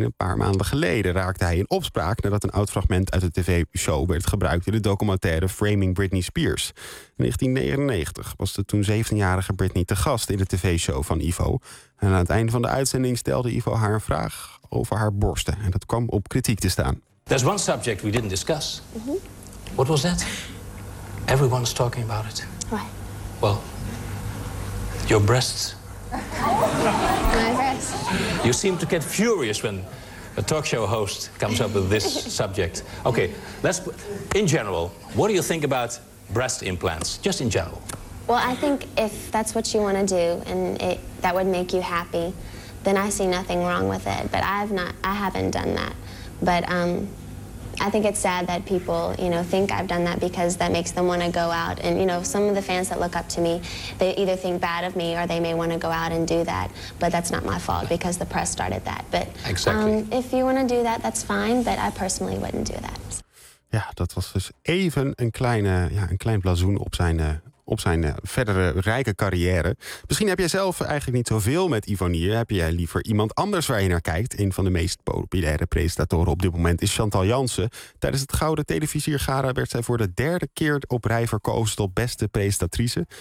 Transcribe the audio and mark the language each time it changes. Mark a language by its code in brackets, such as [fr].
[nl] Een paar maanden geleden raakte hij in opspraak nadat een oud fragment uit de tv-show werd gebruikt in de documentaire Framing Britney Spears. In 1999 was de toen 17-jarige Britney te gast in de tv-show van Ivo. En aan het einde van de uitzending stelde Ivo haar een vraag over haar borsten. En dat kwam op kritiek te staan. [en] There's one subject we didn't discuss. Mm-hmm. What was that? Everyone's talking about it. Why? Well, your breasts. My breasts. You seem to get furious when a talk show host comes up with this subject. Okay, let's, in general, what do you think about breast implants, just in general? Well, I think if that's what you want to do and it, that would make you happy, then I see nothing wrong with it. But I have not, I haven't done that. But I think it's sad that people, you know, think I've done that because that makes them want to go out. And, you know, some of the fans that look up to me, they either think bad of me or they may want to go out and do that. But that's not my fault because the press started that. But exactly. If you want to do that, that's fine. But I personally wouldn't do that. [nl] Ja, dat was dus even een kleine, ja, een klein blazoen op zijn verdere rijke carrière. Misschien heb jij zelf eigenlijk niet zoveel met Yvonnier. Heb jij liever iemand anders waar je naar kijkt? Een van de meest populaire presentatoren op dit moment is Chantal Jansen. Tijdens het Gouden Televisiergala werd zij voor de derde keer op rij verkozen tot beste presentatrice.